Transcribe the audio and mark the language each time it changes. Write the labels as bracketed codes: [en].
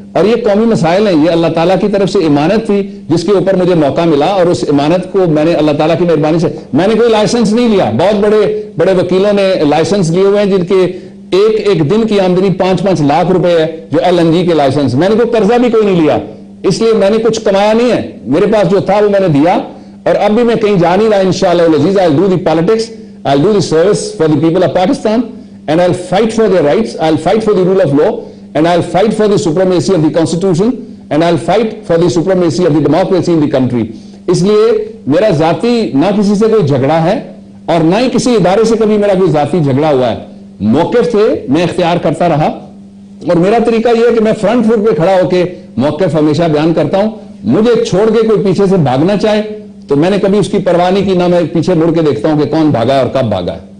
[ur] اور یہ قومی مسائل ہیں, یہ اللہ تعالیٰ کی طرف سے امانت تھی جس کے اوپر مجھے موقع ملا, اور اس امانت کو میں نے اللہ تعالیٰ کی مہربانی سے, میں نے کوئی لائسنس نہیں لیا. بہت بڑے بڑے وکیلوں نے لائسنس لیے ہوئے ہیں جن کے ایک دن کی آمدنی 5-5 لاکھ روپے ہے, جو LNG کے لائسنس. میں نے کوئی قرضہ بھی کوئی نہیں لیا, اس لیے میں نے کچھ کمایا نہیں ہے. میرے پاس جو تھا وہ میں نے دیا, اور اب بھی میں کہیں جا نہیں رہا. [en] انشاءاللہ العزیز I'll do the politics, I'll do the service for the people of Pakistan, and I'll fight for their rights, I'll fight for the rule of law, and I'll fight for the supremacy of the constitution, and I'll fight for the supremacy of the democracy in the country. [ur] اس لیے میرا ذاتی نہ کسی سے کوئی جھگڑا ہے اور نہ ہی کسی ادارے سے کبھی میرا کوئی ذاتی جھگڑا ہوا ہے. موقف تھے, میں اختیار کرتا رہا, اور میرا طریقہ یہ ہے کہ میں فرنٹ فٹ پہ کھڑا ہو کے موقف ہمیشہ بیان کرتا ہوں. مجھے چھوڑ کے کوئی پیچھے سے بھاگنا چاہے تو میں نے کبھی اس کی پرواہ نہیں کی, نہ میں پیچھے مڑ کے دیکھتا ہوں کہ کون بھاگا ہے اور کب بھاگا ہے.